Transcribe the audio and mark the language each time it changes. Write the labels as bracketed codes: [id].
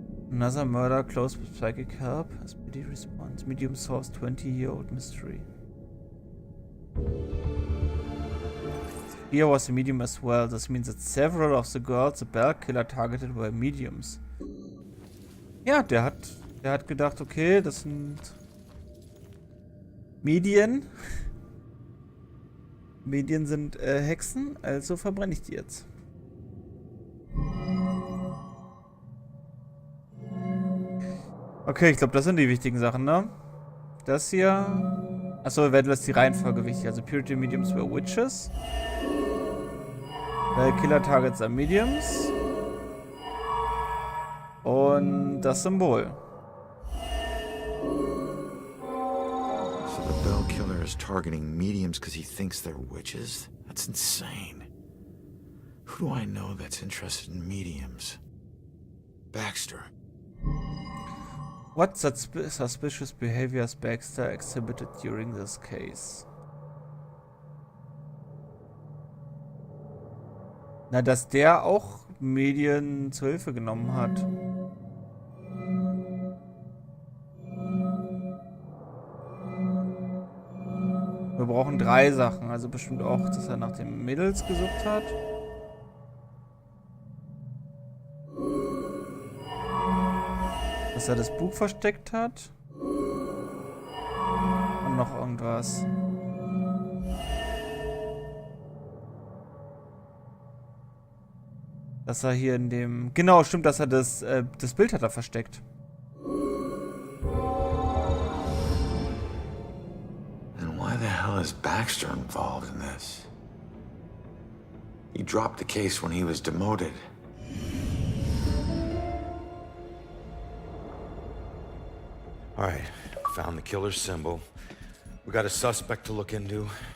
[en] Another murder close with psychic help. SPD response. Medium source 20-year-old mystery. Sophia was a medium as well. This means that several of the girls the Bell Killer targeted were mediums. [de] Ja, der hat gedacht, okay, das sind Medien. Medien sind Hexen, also verbrenne ich die jetzt. Okay, ich glaube, das sind die wichtigen Sachen, ne? Das hier... Achso, werden das die Reihenfolge wichtig. [en] Also Purity Mediums were Witches. Killer Targets are Mediums. [de] Und das Symbol. [en] The Bell Killer is targeting mediums because he thinks they're witches? That's insane. Who do I know that's interested in mediums? Baxter. What suspicious behaviors Baxter exhibited during this case? [de] Na, dass der auch Medien zur Hilfe genommen hat. Wir brauchen 3 Sachen, also bestimmt auch, dass er nach den Mädels gesucht hat. Dass er das Buch versteckt hat. Und noch irgendwas. Dass er hier in dem... Genau, stimmt, dass er das Bild hat er versteckt. [en] Why the hell is Baxter involved in this? He dropped the case when he was demoted. All right, found the killer's symbol. We got a suspect to look into.